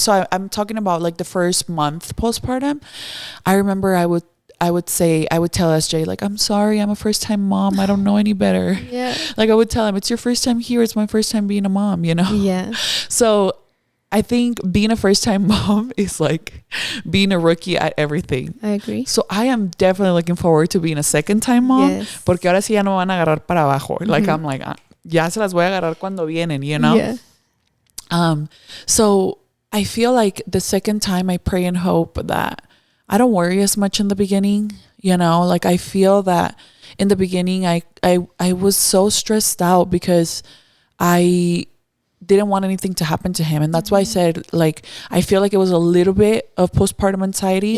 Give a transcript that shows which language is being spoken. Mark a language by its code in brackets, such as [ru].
[en] So I'm talking about like the first month postpartum. I remember I would tell SJ, like, I'm sorry, I'm a first time mom, I don't know any better. Like, I would tell him, it's your first time here, it's my first time being a mom, you know? So I think being a first time mom is like being a rookie at everything. I agree. So I am definitely looking forward to being a second time mom. [es] Porque ahora sí ya no van a agarrar para abajo. [en] Like, I'm like, [es] ya se las voy a agarrar cuando vienen, [en] you know? So I feel like the second time I pray and hope that I don't worry as much in the beginning, you know? Like, I feel that in the beginning I was so stressed out because I didn't want anything to happen to him, and that's why I said, like, I feel like it was a little bit of postpartum anxiety.